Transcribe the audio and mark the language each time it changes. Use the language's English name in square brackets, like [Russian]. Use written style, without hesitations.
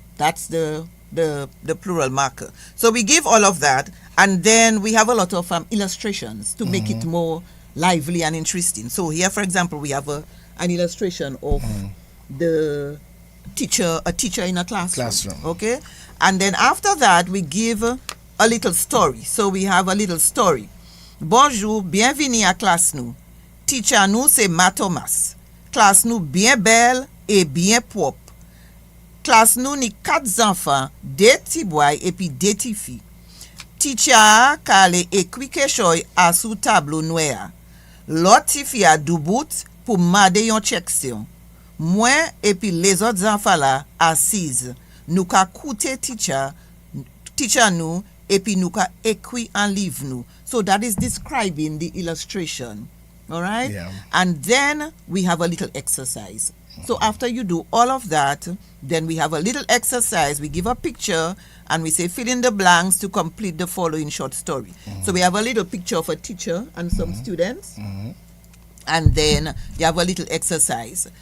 [English] That's the plural marker. So we give all of that, and then we have a lot of illustrations to make it more lively and interesting. So here, for example, we have an illustration of a teacher in a classroom. Okay, and then after that we give a little story. So we have a little story. [Saint Lucian Creole French] Bonjour, bienvenue à classe nous. Teacher nous c'est Ma Thomas. Classe nous bien belle et bien propre. Classe nous ni 4 enfants, 2 petits boys et puis 2 petites filles. Teacher kale écrit quelque chose à sous tableau noir. L'autre petite fille a debout pour marder yon section. Moi et puis les autres enfants là assises. Nous ka coûter teacher nous et puis nous ka écrit en livre nous. [English] So that is describing the illustration. All right? Yeah. And then we have a little exercise. So after you do all of that, then we have a little exercise. We give a picture and we say fill in the blanks to complete the following short story. So we have a little picture of a teacher and some students. And then you have a little exercise.